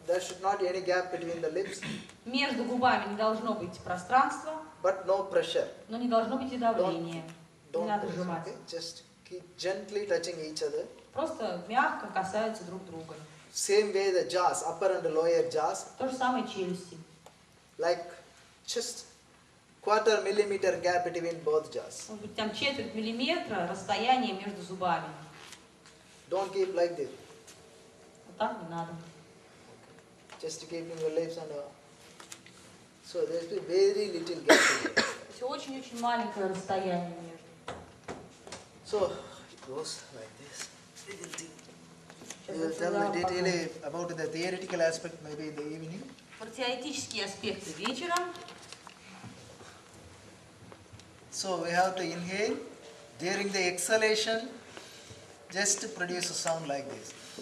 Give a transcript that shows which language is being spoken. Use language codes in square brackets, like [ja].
[en] There should not be any gap between the lips. [ru] Между губами не должно быть пространства, [en] but no pressure. [ru] Но не должно быть и давления. Не [en] Don't [ru] надо [en] push, [ru] сжимать. [en] okay? Just keep gently touching each other. [ru] Просто мягко касаются друг друга. [en] Same way the jaws, upper and lower jaws. [ru] То же самое челюсти. [en] Like just 1/4 millimeter gap between both jaws. [ru] Может быть, там четверть миллиметра расстояние между зубами. [en] Don't keep like this. [ru] Вот так не надо. [en] Just keeping your lips and so there will be very little gap. [ru] Все очень-очень маленькое расстояние между. [en] So it goes like this. You will tell me detail about the theoretical aspect maybe in the evening. [ru] Про теоретические аспекты вечером. [en] So we have to inhale. During the exhalation, just produce a sound like this.